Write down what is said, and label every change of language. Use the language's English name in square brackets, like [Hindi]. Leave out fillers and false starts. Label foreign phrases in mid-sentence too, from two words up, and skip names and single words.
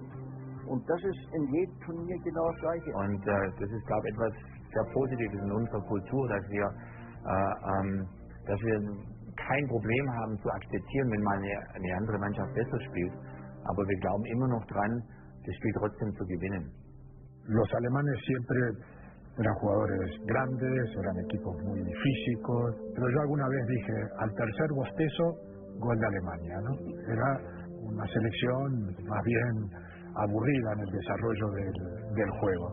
[German] Und das ist in jedem Turnier genau das Gleiche. Und das ist, glaube ich, etwas sehr Positives in unserer Kultur, dass wir kein Problem haben zu akzeptieren, wenn mal eine andere Mannschaft besser spielt. Aber wir glauben immer noch dran, das Spiel trotzdem zu gewinnen. [Spanish] Los alemanes siempre eran jugadores grandes, eran equipos muy físicos, pero yo alguna vez dije, al tercer bostezo, gol de Alemania, ¿no? Era una selección más bien aburrida en el desarrollo del juego.